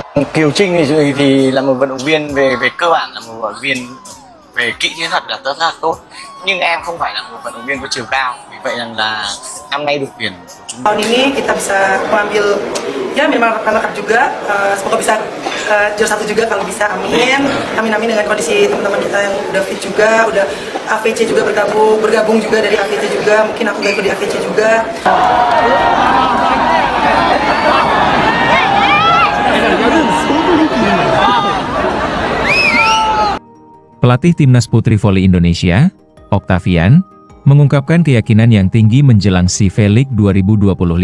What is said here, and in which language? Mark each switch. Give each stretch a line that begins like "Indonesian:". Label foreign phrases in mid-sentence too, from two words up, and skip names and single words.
Vietnamese: Kiều Trinh thì là một vận động viên về về cơ bản là một vận động viên về kỹ chiến thuật là rất là tốt, nhưng em không phải là một vận động viên có chiều cao, vì vậy rằng là năm nay đội tuyển của chúng
Indonesian: tahun ini kita bisa mengambil ya minimal runner-up juga, semoga bisa juara satu juga kalau bisa, amin amin amin, dengan kondisi teman-teman kita yang udah fit juga, udah AVC juga bergabung juga dari AVC juga, mungkin aku ikut di AVC juga. Pelatih Timnas Putri Voli Indonesia, Octavian, mengungkapkan keyakinan yang tinggi menjelang SEA V-League 2025.